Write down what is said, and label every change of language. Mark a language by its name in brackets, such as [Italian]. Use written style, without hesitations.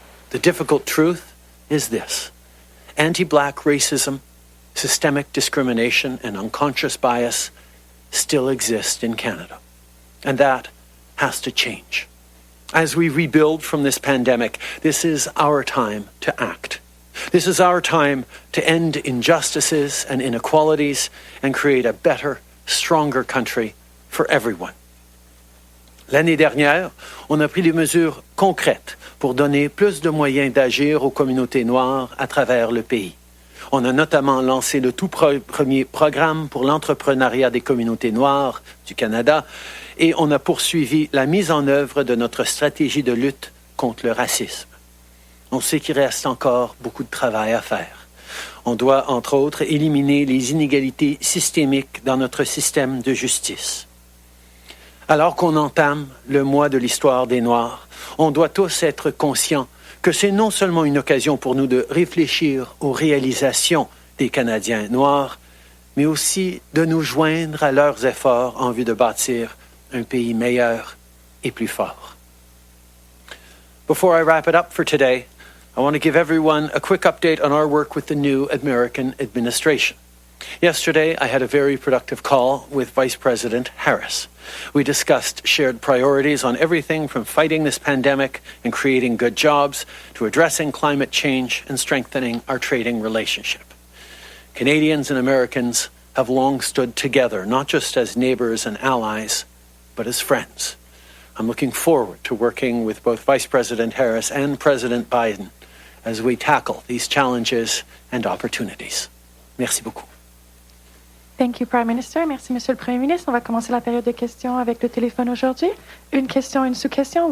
[English] The difficult truth is this: anti-black racism, systemic discrimination, and unconscious bias still exist in Canada. And that has to change. As we rebuild from this pandemic, this is our time to act. This is our time to end injustices and inequalities and create a better, stronger country for everyone. [French] L'année dernière, on a pris des mesures concrètes pour donner plus de moyens d'agir aux communautés noires à travers le pays. On a notamment lancé le tout premier programme pour l'entrepreneuriat des communautés noires du Canada et on a poursuivi la mise en œuvre de notre stratégie de lutte contre le racisme. On sait qu'il reste encore beaucoup de travail à faire. On doit, entre autres, éliminer les inégalités systémiques dans notre système de justice. Alors qu'on entame le mois de l'histoire des Noirs, on doit tous être conscients que c'est non seulement une occasion pour nous de réfléchir aux réalisations des Canadiens noirs, mais aussi de nous joindre à leurs efforts en vue de bâtir un pays meilleur et plus fort. [English] Before I wrap it up for today, I want to give everyone a quick update on our work with the new American administration. Yesterday, I had a very productive call with Vice President Harris. We discussed shared priorities on everything from fighting this pandemic and creating good jobs to addressing climate change and strengthening our trading relationship. Canadians and Americans have long stood together, not just as neighbors and allies, but as friends. I'm looking forward to working with both Vice President Harris and President Biden as we tackle these challenges and opportunities. [French] Merci beaucoup. [English] Thank you, Prime Minister. [French] Merci, Monsieur le Premier ministre. On va commencer la période de questions avec le téléphone aujourd'hui. Une question, une sous-question.